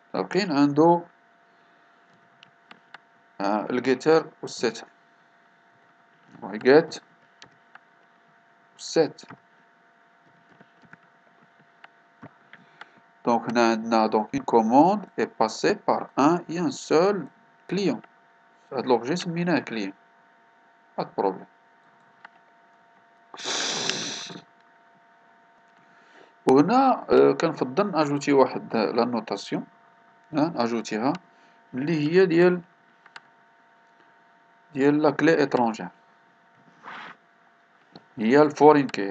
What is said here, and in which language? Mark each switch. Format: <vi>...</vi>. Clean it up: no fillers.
<ar>كاين عندو الجيتر والسيتر get set.</ar> <fr>Donc on a donc une commande est passée par un et un seul client. L'objet c'est un client, pas de problème.</fr> <ar>وهنا كنفضل اجوتي واحد لا نوتاسيون اجوتيها اللي هي ديال لا كلي اترونجير، هي الفورين كي.</ar>